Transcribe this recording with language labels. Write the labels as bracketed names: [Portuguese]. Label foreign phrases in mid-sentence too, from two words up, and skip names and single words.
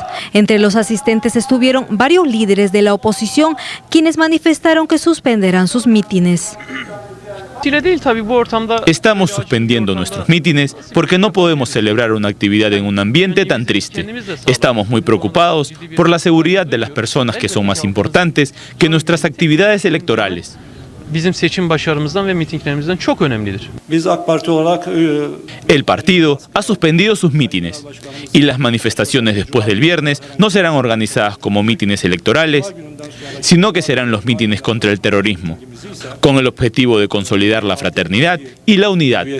[Spanish] Entre los asistentes estuvieron varios líderes de la oposición, quienes manifestaron que suspenderán sus mítines. Estamos suspendiendo nuestros mítines porque no podemos celebrar una actividad en un ambiente tan triste. Estamos muy preocupados por la seguridad de las personas que son más importantes que nuestras actividades electorales. [Turkish] bizim seçim başarımızdan ve mitinglerimizden çok önemlidir. [Spanish] El partido ha suspendido sus mítines y las manifestaciones después del viernes no serán organizadas como mítines electorales, sino que serán los mítines contra el terrorismo, con el objetivo de consolidar la fraternidad y la unidad.